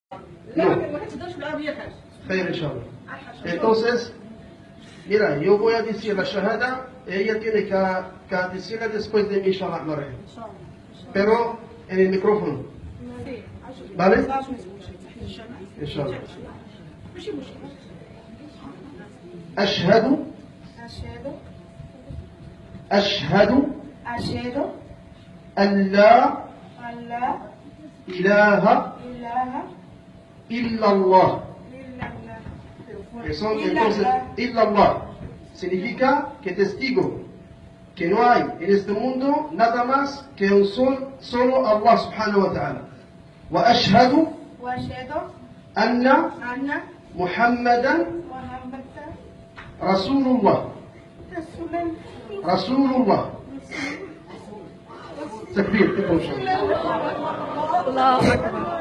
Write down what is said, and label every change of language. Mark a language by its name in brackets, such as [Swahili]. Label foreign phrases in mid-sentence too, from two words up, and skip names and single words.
[Spanish] No. [Arabic] خير، إن شاء الله. [Spanish] Entonces, mira, yo voy a decir la shahada, ella tiene que decirla después de mi inshallah. Pero en el micrófono. ¿Vale? Inshallah. [Arabic] أشهد أشهد أن لا إله إلا الله. [Spanish] Entonces, illallah significa que testigo que no hay en este mundo nada más que un solo Allah [Arabic] سبحانه وتعالى. وأشهد أن محمدا رسول الله. رسول الله. تكبير. الله أكبر.